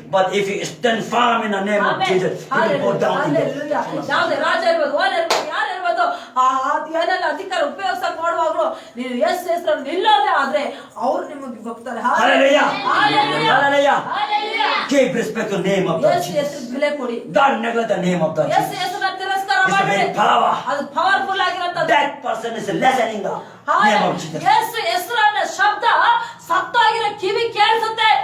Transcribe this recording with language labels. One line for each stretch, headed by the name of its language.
English: But if you stand firm in the name of Jesus, you will go down in
Kannada: hallelujah. ಯಾವುದೇ ರಾಜ ಇರ್ಬೋದು, owner ಇರ್ಬೋದು, ಯಾರು ಇರ್ಬೋದು, ಏನೆಲ್ಲ ಅಧಿಕಾರ ಉಪಯೋಗಿಸಕ್ ಮಾಡುವಾಗ್ಲೂ ನೀವು ಹೆಸರಲ್ಲಿ ನಿಲ್ಲೋದೇ ಆದ್ರೆ ಅವ್ರು ನಿಮಗೆ ಹೋಗ್ತಾರೆ.
English: Hallelujah. Hallelujah. Hallelujah. Hallelujah. Give respect to the name of the Jesus.
Kannada: ಹೆಸರು ಬೆಲೆ ಕೊಡಿ.
English: Don't neglect the name of the Jesus.
Kannada: ಹೆಸರನ್ನ ತಿರಸ್ಕಾರ
English: It's a
Kannada: ಮಾಡಿ.
English: very power.
Kannada: ಅದು ಪವರ್ಫುಲ್ ಆಗಿರುತ್ತದೆ.
English: That person is lessening the name of Jesus.
Kannada: ಹೆಸರನ್ನ ಶಬ್ದ ಸತ್ತಾಗಿರೋ ಕಿವಿ ಕೇಳಿಸುತ್ತೆ.